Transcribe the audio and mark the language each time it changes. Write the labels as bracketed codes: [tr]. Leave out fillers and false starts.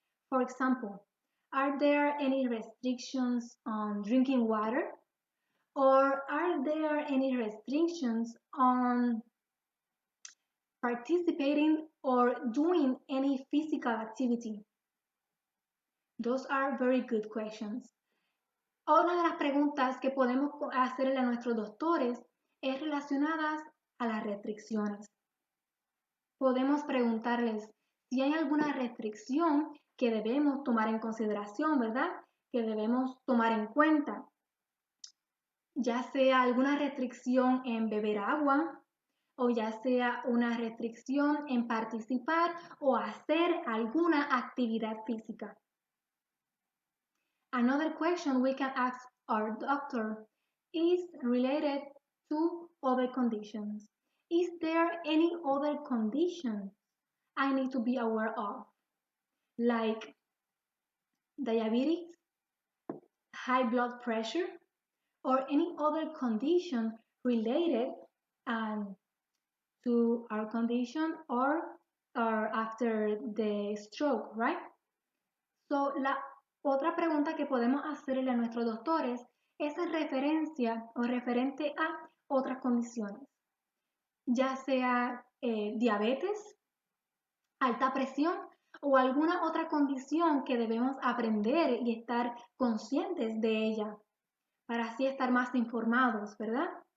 [en] For example, are there any restrictions on drinking water? Or are there any restrictions on participating or doing any physical activity? Those are very good questions. [es] Una de las preguntas que podemos hacerle a nuestros doctores es relacionadas a las restricciones. Podemos preguntarles si hay alguna restricción que debemos tomar en consideración, ¿verdad? Que debemos tomar en cuenta. Ya sea alguna restricción en beber agua, o ya sea una restricción en participar o hacer alguna actividad física. [en] Another question we can ask our doctor is related to other conditions. Is there any other condition I need to be aware of? Like diabetes, high blood pressure, or any other condition related to our condition or after the stroke, right? [es] So, la otra pregunta que podemos hacerle a nuestros doctores es en referencia o referente a otras condiciones, ya sea diabetes, alta presión o alguna otra condición que debemos aprender y estar conscientes de ella para así estar más informados, ¿verdad?